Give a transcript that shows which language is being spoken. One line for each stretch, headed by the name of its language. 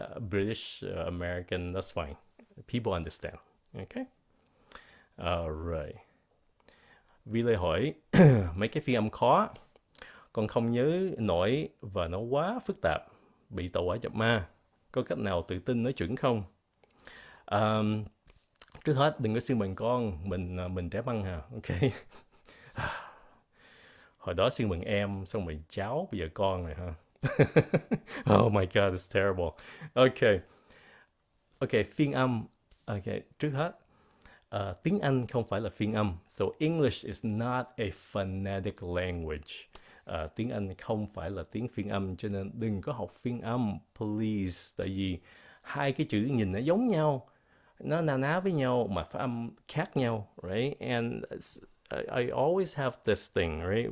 English: British, American, that's fine. People understand. Ok. Alright.
Vietnamese: Vi Lê hỏi, mấy cái phiên âm khó, con không nhớ nổi và nó quá phức tạp, bị tàu hỏa nhập ma. Có cách nào tự tin nói chuẩn không? Um, Trước hết đừng có xưng bằng con, mình trẻ măng hà, ok. Hồi đó xưng bằng em, xong rồi cháu, bây giờ con rồi ha.
English: Oh my god, it's terrible.
Vietnamese: Ok, ok, phiên âm. Ok, trước hết, tiếng Anh không phải là phiên âm.
English: So English is not a phonetic language.
Vietnamese: Tiếng Anh không phải là tiếng phiên âm, cho nên đừng có học phiên âm, please. Tại vì hai cái chữ nhìn nó giống nhau, nó na ná với nhau mà phát âm khác nhau, right?
English: And I always have this thing, right?